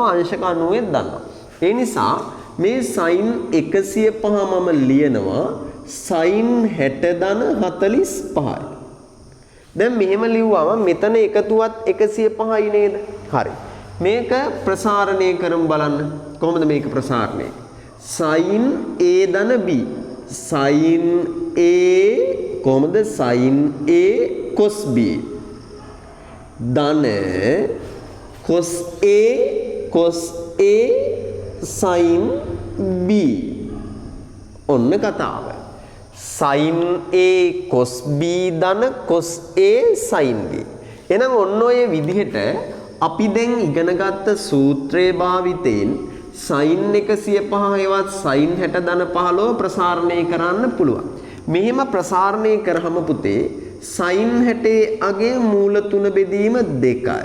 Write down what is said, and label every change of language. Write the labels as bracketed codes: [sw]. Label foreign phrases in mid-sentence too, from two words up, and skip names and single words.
[si] අංශක 90ත් දන්නවා. ඒ නිසා මේ sin 105 මම ලියනවා sin 60 ධන 45යි. දැන් මෙහෙම ලිව්වම මෙතන එකතුවත් 105යි නේද? හරි. මේක ප්‍රසාරණය කරමු බලන්න. කොහොමද මේක ප්‍රසාරණය? [en] sin A ධන B sin A කොහොමද sin A cos B ධන cos A sin B. [si] ඔන්න කතාව. [en] sin A cos B ධන cos A sin B. [si] එහෙනම් ඔන්න ඔය විදිහට අපි දැන් ඉගෙනගත්ත සූත්‍රයේ භාවිතයෙන් sin 105 හෙවත් sin 60 ධන 15 ප්‍රසාරණය කරන්න පුළුවන්. මෙහෙම ප්‍රසාරණය කරාම පුතේ sin 60 අගේ මූල 3 බෙදීම 2යි.